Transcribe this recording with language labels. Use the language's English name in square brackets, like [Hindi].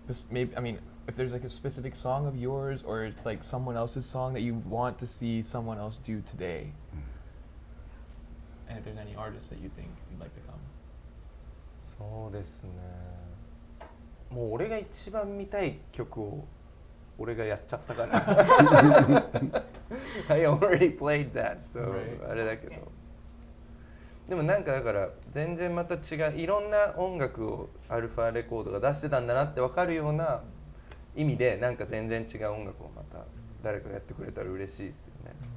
[English] Maybe, I mean, if there's like a specific song of yours, or it's like someone else's song that you want to see someone else do today. And if there's any artists that you think you'd like to come. [Japanese] そうですね。もう俺が一番見たい曲を俺がやっちゃったから。 [English] I already played that, so [Japanese] あれだけど。でもなんかだから全然また違ういろんな音楽をアルファレコードが出してたんだなって分かるような意味でなんか全然違う音楽をまた誰かがやってくれたら嬉しいですよね。